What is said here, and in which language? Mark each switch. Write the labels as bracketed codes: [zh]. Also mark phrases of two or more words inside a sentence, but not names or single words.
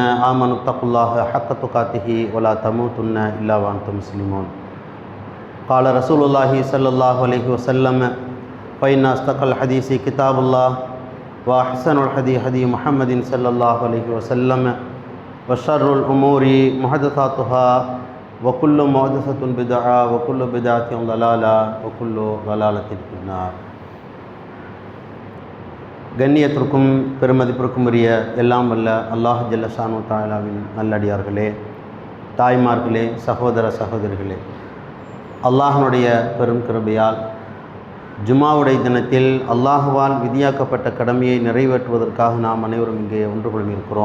[ar] آمنوا اتقوا الله حق تقاته ولا تموتن إلا وأنتم مسلمون قال رسول الله صلى الله عليه وسلم فإن أصدق الحديث كتاب الله وأحسن الحديث حديث محمد صلى الله عليه وسلم وشر الأمور محدثاتها وكل محدثة بدعة وكل بدعة ضلالة وكل ضلالة في النار. [ta] கண்ணியத்திற்கும் பெருமதிப்பிற்கும் உரிய எல்லாம் வல்ல அல்லாஹ் [ar] جل شأنه [ta] தஆலாவின் நல்லடியார்களே, தாய்மார்களே, சகோதர சகோதரிகளே, அல்லாஹ்வுடைய பெரும் கிருபையால் ஜுமாவுடைய தினத்தில் அல்லாஹுவால் விதியாக்கப்பட்ட கடமையை நிறைவேற்றுவதற்காக நாம் அனைவரும் இங்கே ஒன்று கொள்ளிருக்கிறோம்.